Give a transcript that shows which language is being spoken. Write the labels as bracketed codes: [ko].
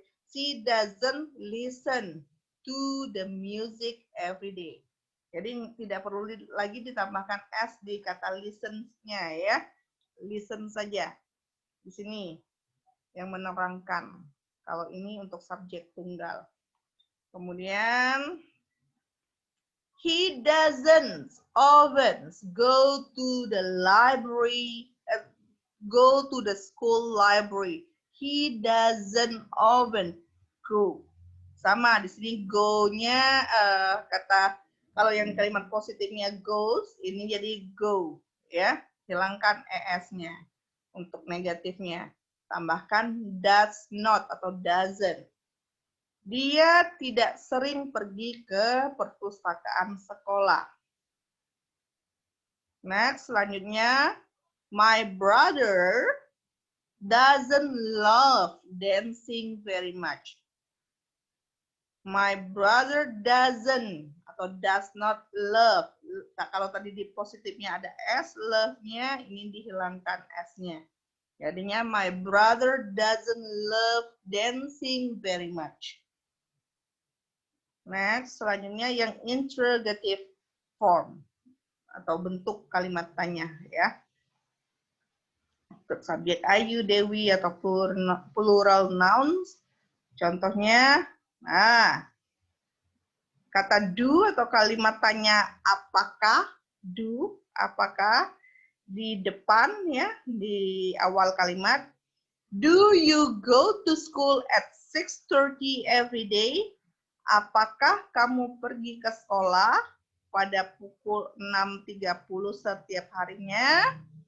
[en] She doesn't listen to the music every day. [id] Jadi tidak perlu lagi ditambahkan S di kata listen-nya ya. Listen saja. Di sini yang menerangkan. Kalau ini untuk subjek tunggal. [en] Kemudian he doesn't often go to the library, go to the school library. He doesn't often go. [id] Sama di sini go-nya kata kalau yang kalimat positifnya goes, ini jadi go ya. Hilangkan es-nya untuk negatifnya. tambahkan does not atau doesn't. Dia tidak sering pergi ke perpustakaan sekolah. [en] Next, [id] selanjutnya, [en] my brother doesn't love dancing very much. My brother doesn't atau does not love. [id] Nah, kalau tadi di positifnya ada S, love-nya ini dihilangkan S-nya. Jadinya [en] my brother doesn't love dancing very much. [id] Next, selanjutnya yang interrogative form atau bentuk kalimat tanya ya. Subjek I, you, Dewi atau plural nouns. Contohnya, nah, kata do atau kalimat tanya apakah, do, apakah di depan ya, di awal kalimat. [en] Do you go to school at 6:30 every day? [id] Apakah kamu pergi ke sekolah pada pukul 6.30 setiap harinya?